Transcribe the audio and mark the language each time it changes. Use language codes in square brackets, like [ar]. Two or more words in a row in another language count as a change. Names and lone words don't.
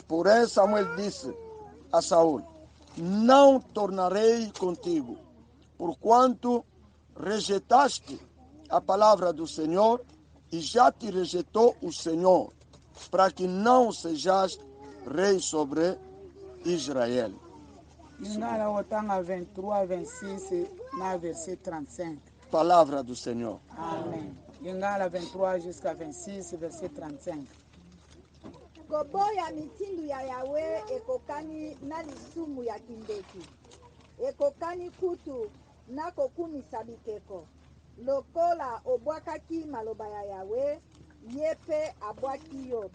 [pt] Porém, Samuel disse a Saul: não tornarei contigo, porquanto rejeitaste a palavra do Senhor e já te rejeitou o Senhor, para que não sejas rei sobre Israel. [ln] Ngala Otanga 23, 26, na verset 35. [pt] Palavra do Senhor. Amém. [ln] Ngala 23 jusqu'à 26, verset 35. Koboya mitindu ya Yawe ekokani na lisumu ya kindeki. Ekokani kutu na kokumisa bikeko. Lokola obwakaki maloba ya Yawe, yepe abwaki yo.